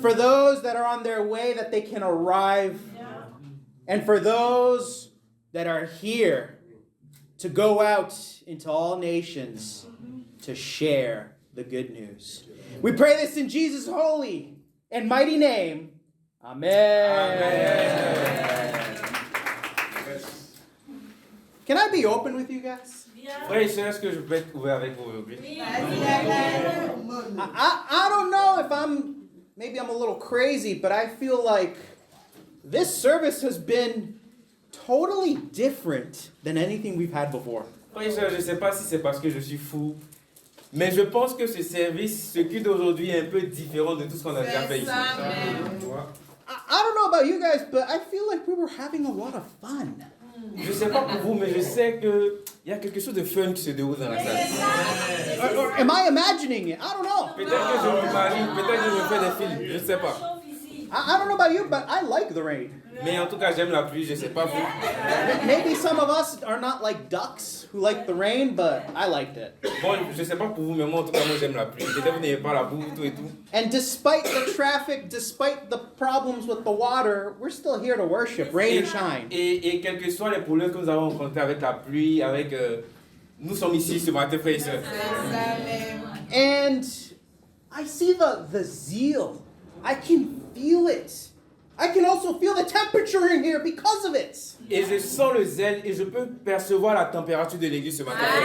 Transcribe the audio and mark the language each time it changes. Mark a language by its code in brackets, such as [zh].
[en] For those that are on their way, that they can arrive. And for those that are here to go out into all nations to share the good news. We pray this in Jesus' holy and mighty name. Amen. Can I be open with you guys? [fr] Frères et sœurs, est-ce que je peux être ouvert avec vous aujourd'hui? [en] I don't know if maybe I'm a little crazy, but I feel like this service has been totally different than anything we've had before. [fr] Frères et sœurs, je ne sais pas si c'est parce que je suis fou, mais je pense que ce service, ce culte d'aujourd'hui est un peu différent de tout ce qu'on a déjà fait ici. Tu vois? [en] I don't know about you guys, but I feel like we were having a lot of fun. [fr] Je ne sais pas pour vous, mais je sais qu'il y a quelque chose de fun qui se déroule dans la salle. [en] Or am I imagining it? I don't know. [fr] Peut-être que je m'imagine, peut-être que je fais des films, je ne sais pas. [en] I don't know about you, but I like the rain. [fr] Mais en tout cas, j'aime la pluie, je ne sais pas vous. [en] Maybe some of us are not like ducks who like the rain, but I liked it. [fr] Bon, je ne sais pas pour vous, mais moi en tout cas, moi j'aime la pluie. Peut-être vous n'aimez pas la boue, tout et tout. [en] And despite the traffic, despite the problems with the water, we're still here to worship, rain or shine. [fr] Et quels que soient les problèmes que nous avons rencontrés avec la pluie, avec... nous sommes ici ce matin, frères et sœurs. [en] And I see the zeal. I can feel it. I can also feel the temperature in here because of it. [fr] Et je sens le zèle et je peux percevoir la température de l'église ce matin.